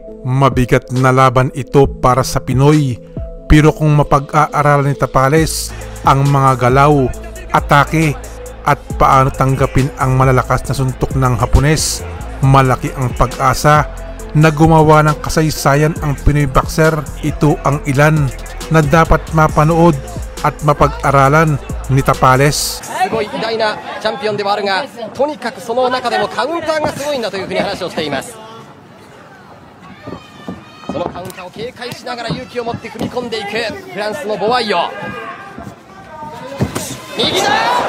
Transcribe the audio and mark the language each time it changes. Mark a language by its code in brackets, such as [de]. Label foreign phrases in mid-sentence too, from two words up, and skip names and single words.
[tl] Mabigat na laban ito para sa Pinoy, pero kung mapag-aaralan ni Tapales ang mga galaw, atake at paano tanggapin ang malalakas na suntok ng Hapones, malaki ang pag-asa na gumawa ng kasaysayan ang Pinoy boxer. Ito ang ilan na dapat mapanood at mapag-aralan ni Tapales. [ja] すごい偉大なチャンピオンではあるが、とにかくその中でもカウンターがすごいんだというふうに話をしています。そのカウンターを警戒しながら勇気を持って踏み込んでいくフランスのボワイヨ。右だ。